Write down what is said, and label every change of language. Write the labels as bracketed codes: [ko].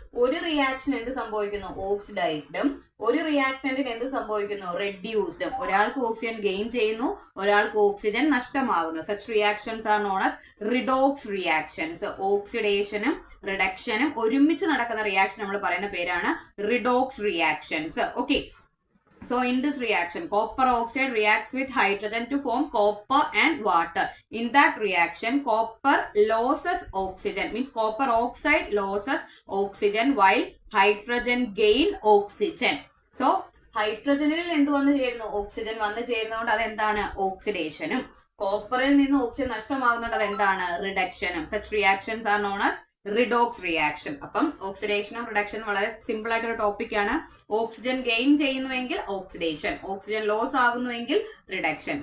[ml] ഒരു റിയാക്ഷൻ എന്ത് സംഭവിക്കുന്നു, ഓക്സിഡൈസ്ഡും ഒരു റിയാക്ടന്റിന് എന്ത് സംഭവിക്കുന്നു, റെഡ്യൂസ്ഡും. ഒരാൾക്ക് ഓക്സിജൻ ഗെയിൻ ചെയ്യുന്നു, ഒരാൾക്ക് oxygen നഷ്ടമാകുന്നു. [en] Such reactions are known as redox reactions. [ml] ഓക്സിഡേഷനും റിഡക്ഷനും ഒരുമിച്ച് നടക്കുന്ന റിയാക്ഷൻ നമ്മൾ പറയുന്ന പേരാണ് redox reactions. Okay. [en] So in this reaction, copper oxide reacts with hydrogen to form copper and water. In that reaction, copper loses oxygen, means copper oxide loses oxygen while hydrogen gain oxygen. [ml] So ഹൈഡ്രജനിൽ എന്ത് വന്നു ചേരുന്നു, oxygen വന്നു ചേരുന്നതുകൊണ്ട് അതെന്താണ്, ഓക്സിഡേഷനും. കോപ്പറിൽ നിന്ന് oxygen നഷ്ടമാകുന്നുണ്ട്, അതെന്താണ്, റിഡക്ഷനും. [en] Such reactions are known as redox reaction. [ml] അപ്പം ഓക്സിഡേഷനും റിഡക്ഷനും വളരെ simple ആയിട്ടൊരു ടോപ്പിക് ആണ്. ഓക്സിജൻ ഗെയിൻ ചെയ്യുന്നുവെങ്കിൽ ഓക്സിഡേഷൻ, ഓക്സിജൻ ലോസ് ആകുന്നുവെങ്കിൽ റിഡക്ഷൻ.